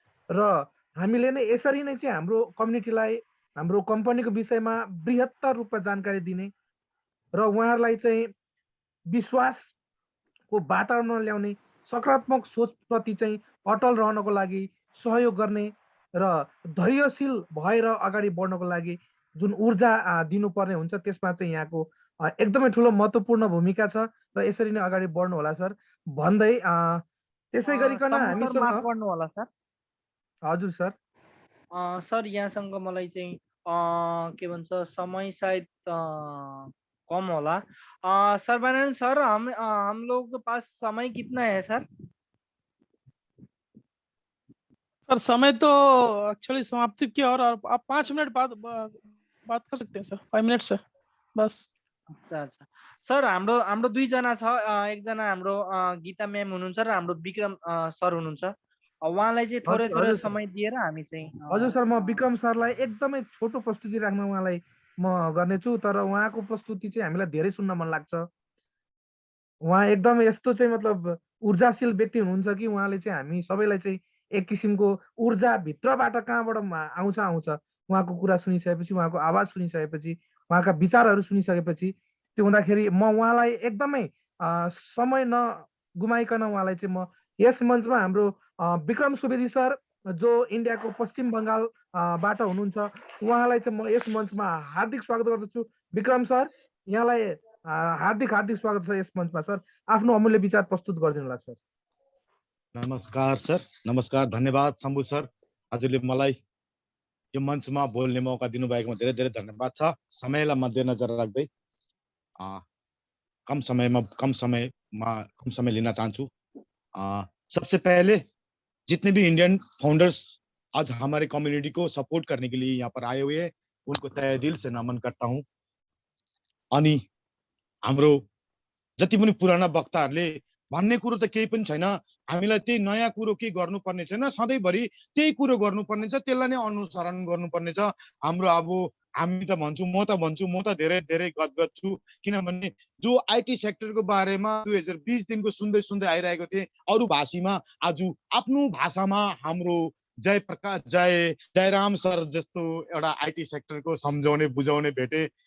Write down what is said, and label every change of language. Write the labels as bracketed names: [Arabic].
[Nepali] र हामीले नै यसरी नै चाहिँ हाम्रो कम्युनिटीलाई हाम्रो कम्पनीको विषयमा बृहत्तर रूपमा जानकारी दिने र उहाँहरूलाई चाहिँ विश्वासको वातावरण ल्याउने, सकारात्मक सोचप्रति चाहिँ अटल रहनको लागि सहयोग गर्ने र धैर्यशील भएर अगाडि बढ्नको लागि जुन ऊर्जा दिनुपर्ने हुन्छ, त्यसमा चाहिँ यहाँको एकदमै ठुलो महत्त्वपूर्ण भूमिका छ। र यसरी नै अगाडि बढ्नु होला सर भन्दै त्यसै गरिकन हामीसँग माफ गर्नु होला सर। हजुर सर। सर यहाँसँग मलाई चाहिँ के भन्छ, समय सायद कम होला। [Hindi] सर्बानंद सर, हम लोग के पास समय कितना है सर? सर समय तो एक्चुअली समाप्ति की और आप 5 मिनट बाद बात कर सकते हैं सर, 5 मिनट से बस। [Nepali] अच्छा सर, हाम्रो दुईजना छ, एकजना हाम्रो गीता म्याम हुनुहुन्छ र हाम्रो विक्रम सर हुनुहुन्छ। उहाँलाई चाहिँ थोरै थोरै समय दिएर हामी चाहिँ। हजुर सर, म विक्रम सरलाई एकदमै छोटो प्रस्तुति राख्न उहाँलाई म गर्नेछु, तर उहाँको प्रस्तुति चाहिँ हामीलाई धेरै सुन्न मन लाग्छ। उहाँ एकदम यस्तो चाहिँ मतलब ऊर्जाशील व्यक्ति हुनुहुन्छ कि उहाँले चाहिँ हामी सबैलाई चाहिँ एक किसिमको ऊर्जा भित्रबाट कहाँबाट आउँछ उहाँको कुरा सुनिसकेपछि, उहाँको आवाज सुनिसकेपछि, उहाँका विचारहरू सुनिसकेपछि, त्यो हुँदाखेरि म उहाँलाई एकदमै समय नगुमाइकन उहाँलाई चाहिँ म यस मञ्चमा हाम्रो विक्रम सुवेदी सर, जो इन्डियाको पश्चिम बङ्गालबाट हुनुहुन्छ, उहाँलाई चाहिँ म यस मञ्चमा हार्दिक स्वागत गर्दछु। विक्रम सर, यहाँलाई हार्दिक हार्दिक स्वागत छ यस मञ्चमा। सर, आफ्नो अमूल्य विचार प्रस्तुत गरिदिनु होला सर। नमस्कार सर, नमस्कार, धन्यवाद शम्भु सर, हजुरले मलाई यो मञ्चमा बोल्ने मौका दिनुभएकोमा धेरै धेरै धन्यवाद छ। समयलाई मध्यनजर राख्दै कम समय [Hindi] लेना चाहूँ। सबसे पहले जितने भी इंडियन फाउंडर्स आज हमारे कम्युनिटी को सपोर्ट करने के लिए यहाँ पर आए हुए हैं, उनको तहे दिल से नमन करता हूँ। [Nepali] अनि हाम्रो जति पनि पुराना वक्ताहरूले भन्ने कुरो त केही पनि छैन। हामीलाई त्यही नयाँ कुरो के गर्नुपर्ने छैन, सधैँभरि त्यही कुरो गर्नुपर्ने छ, त्यसलाई नै अनुसरण गर्नुपर्ने छ। हाम्रो अब हामी त भन्छु, म त धेरै धेरै गदगद छु, किनभने जो आइटी सेक्टरको बारेमा 2020 दिनको सुन्दै सुन्दै आइरहेको थिएँ अरू भाषीमा, आज आफ्नो भाषामा हाम्रो जयराम सर जस्तो एउटा आइटी सेक्टरको सम्झाउने बुझाउने भेटे।